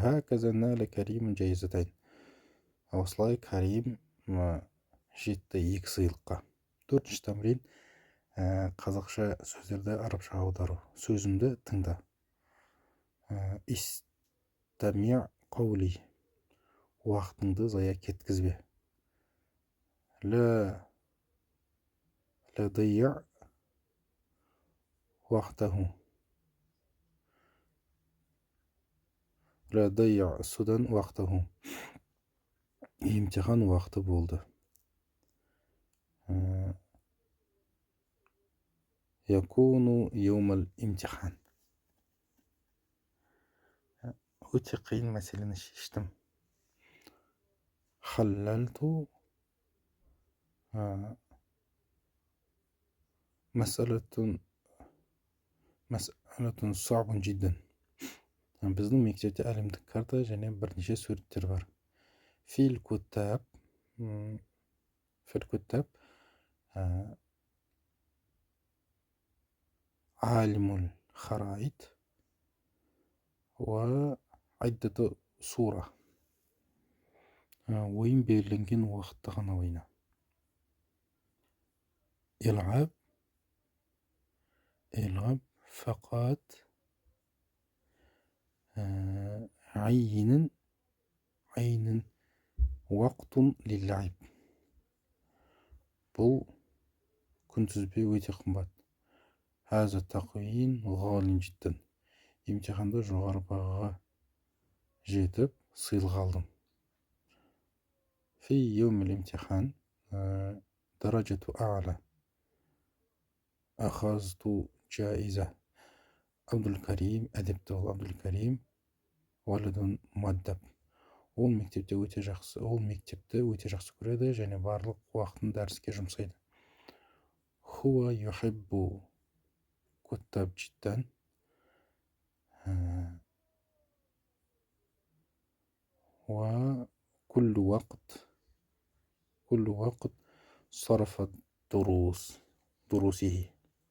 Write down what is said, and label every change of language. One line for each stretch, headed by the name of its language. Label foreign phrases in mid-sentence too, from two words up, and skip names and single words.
Kazakh: Осылай Карим жетті екі сыйлыққа. Төртінші тәмрин қазақша сөздерді арабшаға аудару. Сөзімді тыңда.
Arabic: استمع قولي,
Kazakh: уақытыңды зая кеткізбе.
Arabic: لا ضيع وقته. لا ضيع судан وقته.
Kazakh: Емтихан уақыты болды.
Arabic: يكون يوم الامتحان.
Kazakh: өте қиын мәселені шештім.
Arabic: حللت مسألة صعب جدا.
Kazakh: Біздің мектепте әлемдік карта және бірнеше суреттер бар.
Arabic: في الكتاب عالم الخرائط وعدة صورة.
Kazakh: ойын белгіленген уақытта ғана ойна.
Arabic: العب فقط عين وقت للعب.
Kazakh: бұл күнтізбе өте қымбат.
Arabic: هذا التقويم غالي جدا.
Kazakh: емтиханда жоғары бағаға жетіп сыйлық алдым.
Arabic: في يوم الامتحان درجة أعلى أخذت جائزة.
Kazakh: Абдулкарим әдепті ол. Абдулкарим
Arabic: ولد مؤدب.
Kazakh: Ол мектепте өте жақсы көреді және барлық уақытын дәріске жұмсайды.
Arabic: هو يحب كتاب جدا. وكل وقت صرف دروسه.